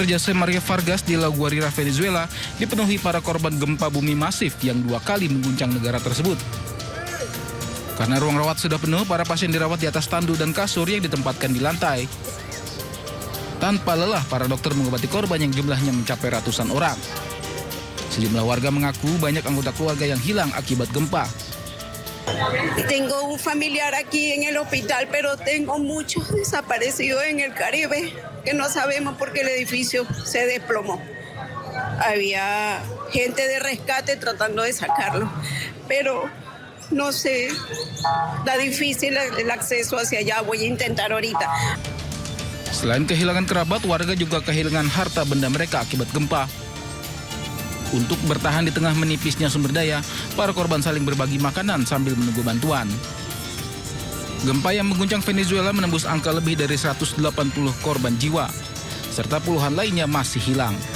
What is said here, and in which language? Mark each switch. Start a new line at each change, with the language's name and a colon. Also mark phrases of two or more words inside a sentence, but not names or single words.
Indonesian: Jose Maria Vargas di La Guaira, Venezuela dipenuhi para korban gempa bumi masif yang 2 kali mengguncang negara tersebut. Karena ruang rawat sudah penuh, para pasien dirawat di atas tandu dan kasur yang ditempatkan di lantai. Tanpa lelah, para dokter mengobati korban yang jumlahnya mencapai ratusan orang. Sejumlah warga mengaku banyak anggota keluarga yang hilang akibat gempa.
Spanish: Tengo un familiar aquí en el hospital, pero tengo muchos desaparecidos en el Caribe, que no sabemos por qué el edificio se desplomó. Había gente de rescate tratando de sacarlo, pero no sé, está difícil el acceso hacia allá, voy a intentar ahorita.
Indonesian: Selain kehilangan kerabat, warga juga kehilangan harta benda mereka akibat gempa. Untuk bertahan di tengah menipisnya sumber daya, para korban saling berbagi makanan sambil menunggu bantuan. Gempa yang mengguncang Venezuela menembus angka lebih dari 180 korban jiwa, serta puluhan lainnya masih hilang.